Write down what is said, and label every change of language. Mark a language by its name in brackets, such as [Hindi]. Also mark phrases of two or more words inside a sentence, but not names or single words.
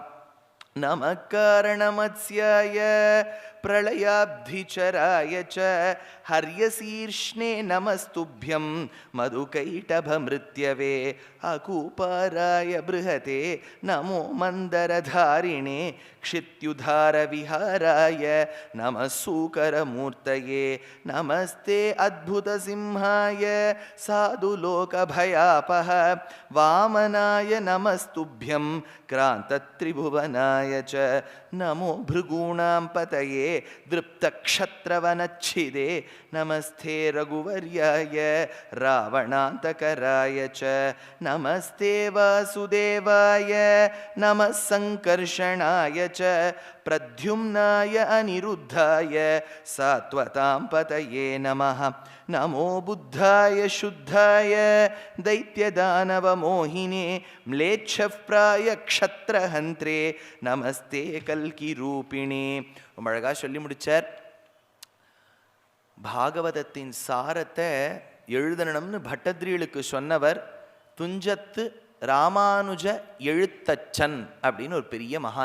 [Sanskrit] नमःकारणमत्स्याय प्रलयाब्धिचराय च हयशीर्ष्णे नमस्तुभ्यं मधुकैटभमृत्यवे अकूपाराय बृहते नमो मन्दरधारिणे क्षित्युद्धार विहाराय नमस्सूकरमूर्तये नमस्ते अद्भुत सिंहाय साधुलोकभयापह वामनाय नमस्तुभ्यं क्रान्तत्रिभुवनाय च नमो भृगूणां पतये दृप्तक्षत्रवनच्छिदे नमस्ते रघुवर्याय रावणान्तकराय च नमस्ते वासुदेवाय नमः संकर्षणाय च प्रद्युम्नाय अनिरुद्धाय सात्वतां पतये नमः नमो बुद्धाय शुद्धाय दैत्यदानवमोहिने म्लेच्छप्राय क्षत्रहन्त्रे नमस्ते कल्कि रूपिणि. [Tamil] ரொம்ப அழகா சொல்லி முடிச்சார். பாகவதத்தின் சாரத்தை எழுதணும்னு பட்டத்ரிகளுக்கு சொன்னவர் துஞ்சத்து ராமானுஜ எழுத்தச்சன் அப்படின்னு ஒரு பெரிய மகான்.